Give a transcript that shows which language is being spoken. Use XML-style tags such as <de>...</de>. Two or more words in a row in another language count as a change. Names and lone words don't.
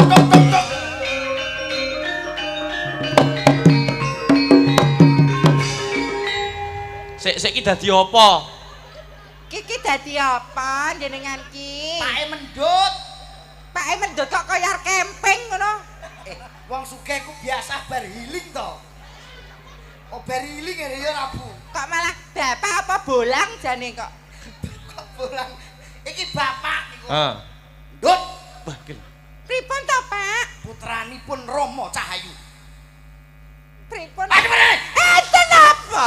<jv>Sik iki dadi apa? Kiki dadi apa jenengan ki? Pake mendut. Pake mendut kok kaya camping ngono. Wong sugih ku biasa bar healing to. Oh bar healing ya Rabu. Kok malah bapak apa bolang jane kok. Kok pulang. Iki bapak niku. Heeh. Ndut. Wah, gil. Pripun to, Pak? Putranipun Rama Cahayu. Pripun? Aduh. Enten apa?</jv>